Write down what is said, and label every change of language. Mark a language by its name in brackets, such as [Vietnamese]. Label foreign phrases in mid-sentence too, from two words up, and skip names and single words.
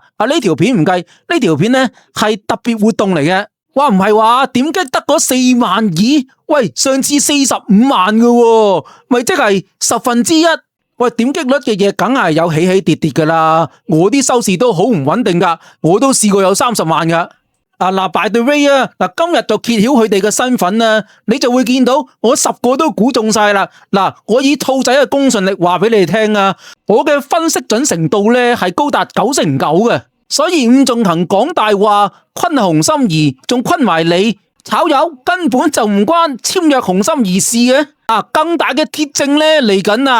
[Cantonese] 呢條片唔計，呢條片咧係特別活動嚟嘅。哇，唔係話點擊得嗰4萬2？喂，上次45萬嘅，咪即係1/10。喂，點擊率嘅嘢梗係有起起跌跌噶啦，我啲收視都好唔穩定噶，我都試過有30萬噶。嗱 ， [English] by the way [Cantonese] 啊，嗱，今日就揭曉佢哋嘅身份啊，你就會見到我10個都估中晒啦。嗱，我以兔仔嘅公信力話俾你哋聽啊，我嘅分析準程度咧係高達99%嘅，所以伍仲衡講大話，昆洪心怡，仲昆埋你，炒魷根本就唔關簽約洪心怡事嘅。更大嘅鐵證咧嚟緊啊！